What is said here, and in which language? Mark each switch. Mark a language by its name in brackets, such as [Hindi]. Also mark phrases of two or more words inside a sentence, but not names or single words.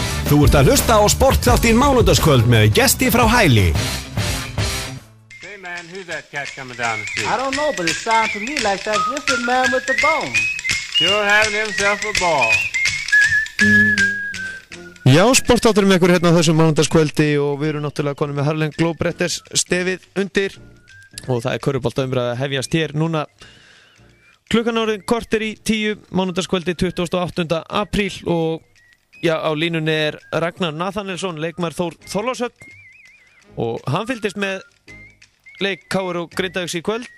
[Icelandic] Þú ert að hlusta á sportþáttinn Mánudagskvöld með gesti frá Hæli. [English] Hey man, who's that cat coming down the street? I don't know, but it sounds to me like that lizard man with the bone. Sure having himself a ball. [Icelandic] Já, sportáttur með ykkur hérna þessum mánudagskvöldi og við erum náttúrulega konum með Harlem Globetrotters stefið undir og það körfuboltaumræða að hefjast hér núna klukkan orðin korter í 10 mánudagskvöldi 28. apríl og já, á línunni er Ragnar Nathanielsson, leikmaður Þorlákshöfn og hann fylgdist með leik KR og Grindavíks í kvöld.